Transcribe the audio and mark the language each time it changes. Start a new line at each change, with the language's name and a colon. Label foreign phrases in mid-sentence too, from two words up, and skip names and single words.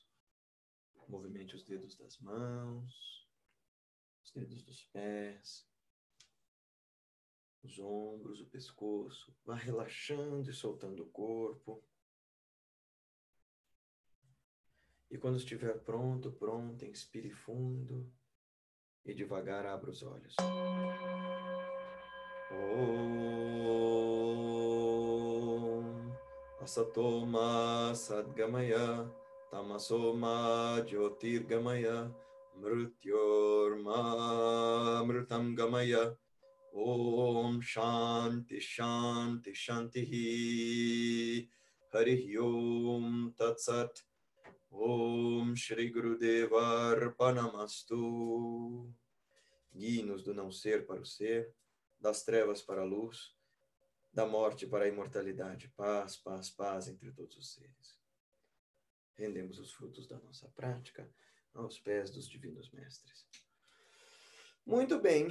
Portuguese: Movimente os dedos das mãos, os dedos dos pés, os ombros, o pescoço. Vá relaxando e soltando o corpo. E quando estiver pronto, pronta, inspire fundo e devagar abra os olhos.
Sanskrit: Om Asatoma Sadgamaya Tamasoma Jyotirgamaya Mrityorma Mritam Gamaya Om Shanti Shanti Shanti Hari Om Tat Sat. Om Shri Gurudeva Arpanamastu.
Portuguese: Guie-nos do não ser para o ser, das trevas para a luz, da morte para a imortalidade. Paz, paz, paz entre todos os seres. Rendemos os frutos da nossa prática aos pés dos divinos mestres. Muito bem.